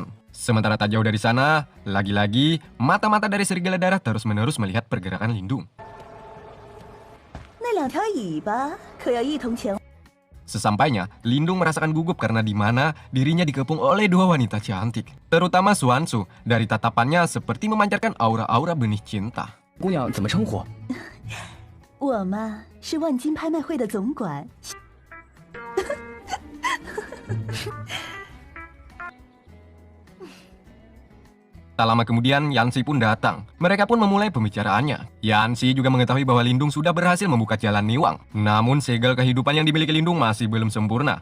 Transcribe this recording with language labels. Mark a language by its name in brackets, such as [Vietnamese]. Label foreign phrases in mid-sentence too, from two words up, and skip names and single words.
[Indonesian] Sementara tak jauh dari sana, lagi-lagi mata-mata dari serigala darah terus-menerus melihat pergerakan Lindung. Sesampainya, Lindung merasakan gugup karena di mana dirinya dikepung oleh dua wanita cantik. Terutama Xuanzu, dari tatapannya seperti memancarkan aura-aura benih cinta. [Chinese] 姑娘怎么称呼？我嘛是万金拍卖会的总管。 [Indonesian] Tak lama kemudian, Yanxi pun datang. Mereka pun memulai pembicaraannya. Yanxi juga mengetahui bahwa Lindung sudah berhasil membuka jalan Niwang. Namun, segel kehidupan yang dimiliki Lindung masih belum sempurna.